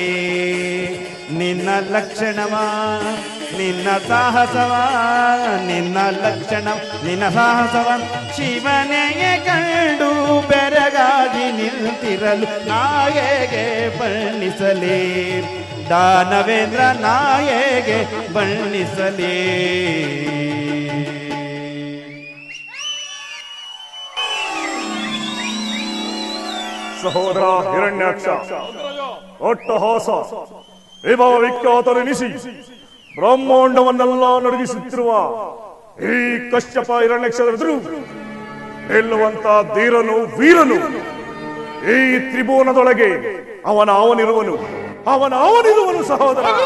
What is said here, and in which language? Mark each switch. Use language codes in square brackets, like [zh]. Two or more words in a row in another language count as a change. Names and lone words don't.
[kn] ನಿನ್ನ ಲಕ್ಷಣವ ನಿನ್ನ ಸಾಹಸವ ನಿನ್ನ ಲಕ್ಷಣ ನಿನ್ನ ಸಾಹಸವ ಶಿವನೆಯೇ ಕಂಡು ಬೆರಗಾಗಿ ನಿಂತಿರಲು ನಾಯಗೆ ಬಣ್ಣಿಸಲಿ ದಾನವೇಂದ್ರ ನಾಯಗೆ ಬಣ್ಣಿಸಲಿ. ಸಹೋದರ ಹಿರಣ್ಯಾಕ್ಷ ಅಟ್ಟಹಾಸ ವಿಭವ ವಿಖ್ಯಾತರೆನಿಸಿ ಬ್ರಹ್ಮಾಂಡವನ್ನೆಲ್ಲ ನಡುಗಿಸುತ್ತಿರುವ ಈ ಕಶ್ಯಪ ಹಿರಣ್ಯಕ್ಷರೆದುರು ನಿಲ್ಲುವಂತ ಧೀರನು ವೀರನು ಈ ತ್ರಿಭುವನದೊಳಗೆ ಅವನಿರುವನು ಸಹೋದರ.